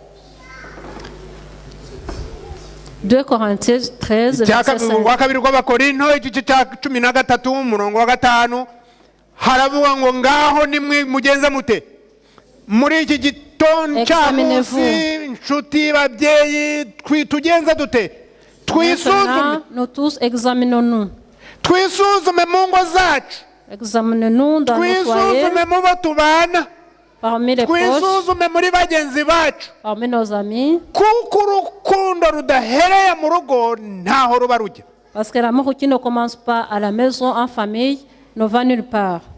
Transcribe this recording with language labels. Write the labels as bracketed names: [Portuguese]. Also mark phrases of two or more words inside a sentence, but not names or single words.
[French] 2 Corinthiens 13, verset 5. [Kinyarwanda] Urwa kabiri rw'Abakorinto igice cya 13, umurongo wa 5, haravuga ngo ngaho nimwe mugenza mute muri iki gitondo cy'amunsi, inshuti, babyeyi, tugenza dute? Twisuzume. [French] Maintenant, nous tous examinons-nous. [Kinyarwanda] Twisuzume mu ngo zacu, [French] Examinons-nous dans nos foyers, [Kinyarwanda] twisuzume mu bo tubana, [French] parmi les proches, [Kinyarwanda] twisuzume muri bagenzi bacu, [French] parmi nos amis. [Kinyarwanda] kuko urukundo rudahereye mu rugo ntaho ruba rujya. [French] Parce que l'amour qui ne commence pas à la maison, en famille, ne va nulle part.